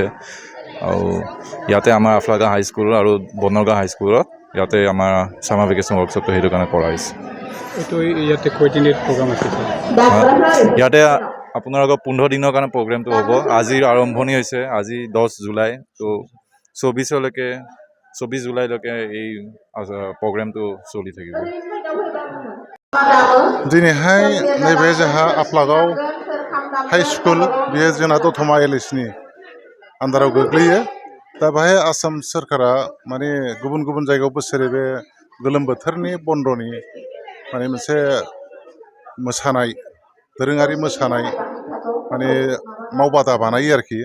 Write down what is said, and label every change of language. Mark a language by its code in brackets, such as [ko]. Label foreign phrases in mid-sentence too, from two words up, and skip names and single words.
[as] আৰু ইয়াতে আমাৰ আফলাগা হাইস্কুল আৰু বনগাঁও হাইস্কুলত ইয়াতে আমাৰ [en] summer vacation workshop [as] সেইটো কাৰণে কৰা হৈছে। এইটো ইয়াতে কেইদিনৰ প্ৰগ্ৰাম আছে? ইয়াতে আপোনালোকৰ 15 দিনৰ কাৰণে প্ৰগ্ৰেমটো হ'ব। আজি আৰম্ভণি হৈছে, আজি 10 জুলাই, তো 24 জুলাইলৈকে এই প্ৰগ্ৰেমটো চলি থাকিব। [brx] दिनैहाय नैबे जोंहा आफलागाव [en] high school, [brx] बेयो जोंना दतमा LACनि आन्दाराव गोग्लैयो। दा बेहाय आसाम सोरखारा माने गुबुन गुबुन जायगायाव बोसोरै बे गोलोम बोथोरनि बन्दनि माने मोनसे मोसानाय, दोरोङारि मोसानाय माने मावबादा बानायो आरोखि।